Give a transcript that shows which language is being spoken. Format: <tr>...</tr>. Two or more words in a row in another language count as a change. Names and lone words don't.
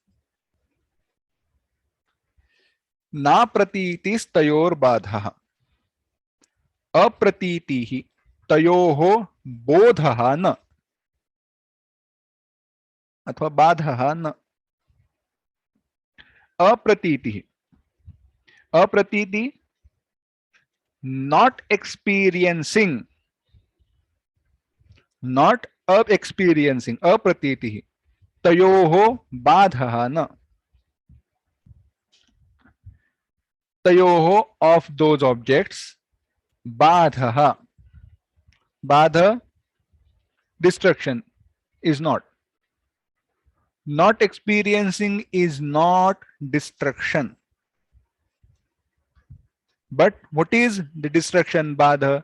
<sa>ना प्रतीतिस्तयोर बाधः. अप्रतीतिः तयोः बोधः न अथवा बाधः न. अप्रतीतिः, अप्रतीति,</sa> <en>not experiencing, not of experiencing,</en> <sa>अप्रतीतिः, तयोः बाधः न. Tayoho,</sa> <en>of those objects,</en> <sa>बाधः, बाध,</sa> <en>destruction, is not. Not experiencing is not destruction. But what is the destruction, badha?</en>